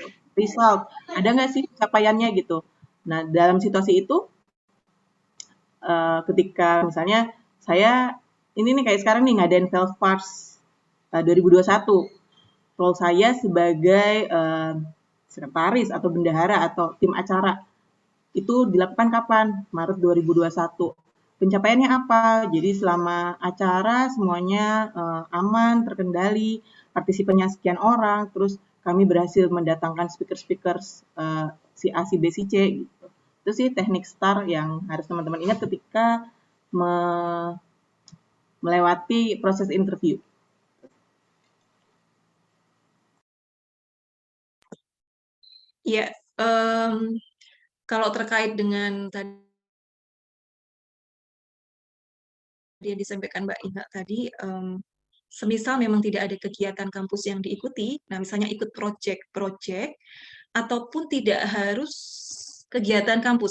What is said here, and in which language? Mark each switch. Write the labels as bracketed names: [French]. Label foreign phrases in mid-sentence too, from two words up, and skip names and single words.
[Indonesian] Result, ada nggak sih capaiannya gitu. Nah dalam situasi itu ketika misalnya saya ini nih kayak sekarang nih ngadain Velfars 2021, role saya sebagai sekretaris atau bendahara atau tim acara itu dilakukan kapan? Maret 2021. Pencapaiannya apa? Jadi selama acara semuanya aman, terkendali, partisipannya sekian orang, terus kami berhasil mendatangkan speaker-speaker si A, si B, si C. Gitu. Itu sih teknik STAR yang harus teman-teman ingat ketika melewati proses interview. Ya, kalau terkait dengan tadi yang disampaikan Mbak Inga tadi, semisal memang tidak ada kegiatan kampus yang diikuti, nah misalnya ikut project-project, ataupun tidak harus kegiatan kampus.